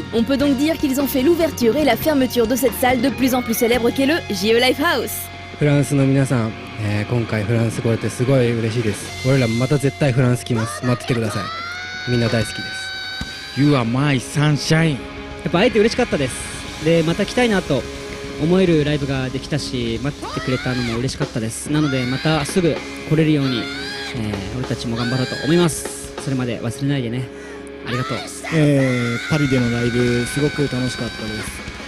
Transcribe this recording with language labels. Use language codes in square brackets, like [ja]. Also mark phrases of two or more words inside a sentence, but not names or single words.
[fr] On peut donc dire qu'ils ont fait l'ouverture et la fermeture de cette salle de plus en plus célèbre qu'est le JE Lifehouse. [ja] フランスの皆さん、今回フランス来れてすごい嬉しいです。俺らもまた絶対フランス来ます。待っててください。みんな大好きです。 [en] You are my sunshine。 [ja] やっぱ会えて嬉しかったです。で、また来たいなと思えるライブができたし、待っててくれたのも嬉しかったです。なのでまたすぐ来れるように、俺たちも頑張ろうと思います。それまで忘れないでね。ありがとう。パリでのライブすごく楽しかったです。